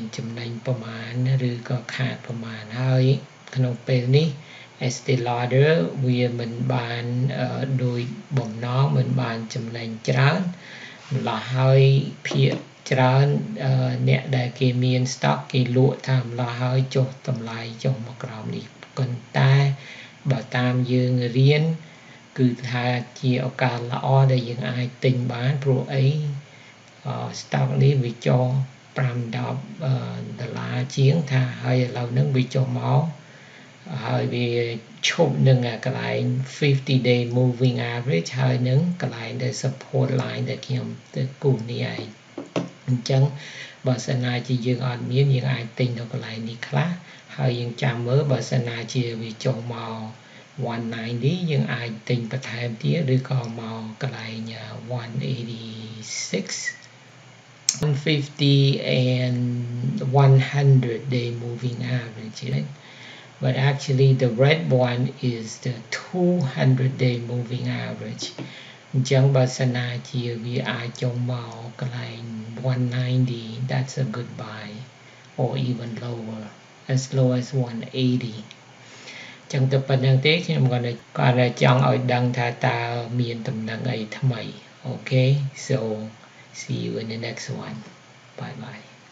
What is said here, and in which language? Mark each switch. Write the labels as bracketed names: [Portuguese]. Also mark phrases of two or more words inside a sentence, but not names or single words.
[Khmer] ចំណេញប្រមាណឬក៏ខាតប្រមាណហើយក្នុងពេលនេះ Estee Lauder វាមិនបានដោយបំណងមិនបានចំណេញច្រើនម្ល៉េះហើយភាគច្រើនអ្នកដែលគេមាន stock គេលក់តាមម្ល៉េះហើយចុះតម្លៃចុះមកក្រោមនេះប៉ុន្តែបើតាមយើងរៀនគឺថាជាឱកាសល្អដែលយើងអាចទិញបានព្រោះអីstock នេះវាចុះ $5 ជាងថាហើយឥឡូវហ្នឹងវាចុះមកហើយវាឈប់នឹងកន្លែង [English] 50-day moving average [Khmer] ហើយ នឹងកន្លែងដែល [English] support line [Khmer] ដែលខ្ញុំទៅគូសនេះឯងអញ្ចឹងបើសិនណាជាយើងអត់មានយើងអាចទិញនៅកន្លែងនេះខ្លះហើយយើងចាំមើលបើសិនណាជាវាចុះមក190យើងអាចទិញបន្ថែមទៀតឬក៏មកកន្លែង186 [English] 150 and 100-day moving average, right? But actually the red one is the 200-day moving average. [Khmer] អញ្ចឹងបើសិនណាជាវាអាចចុះមកកន្លែង190, [English] that's a good buy, or even lower, as low as 180. [Khmer] ចឹងទៅប៉ុណ្្នឹងទេខ្ញុំគាត់តែចង់ឲ្យដឹងថាតើមានដំណឹងអីថ្មី [English] Okay, so see you in the next one. Bye bye.